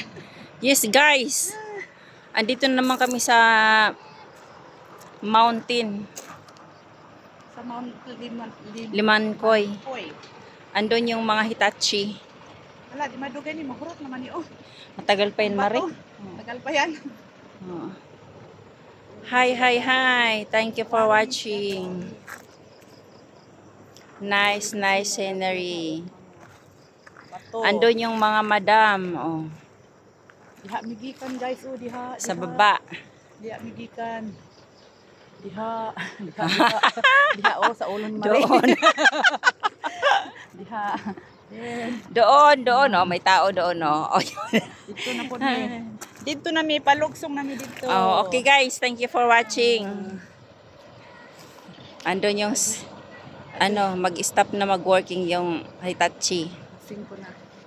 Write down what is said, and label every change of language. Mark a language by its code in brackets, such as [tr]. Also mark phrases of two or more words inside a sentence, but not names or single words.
[tl] Yes guys, andito na naman kami sa mountain, Sa Mount Limancoy. Koy. Andun yung mga Hitachi. [ceb] Wala, di madugay ni mahurot naman ni [tl] Matagal pa yun, Mari. Tagal pa yan. Oh. Hi. [en] Thank you for watching. Nice scenery. [tl] Bato. Andun yung mga madam. Oh. [ceb] Diha migikan guys, diha. Sa baba. Diha migikan. Diha sa ulon Mari. [tl] Doon. [ceb] Diha. [tl] Doon. Oh, may tao doon. Oh. Dito na po ni. [ceb] Dito na mi palugsong na mi dito. [en] Oh, okay guys, thank you for watching. [tl] Andun yung mag-stop na mag-working yung Hitachi. 5 na.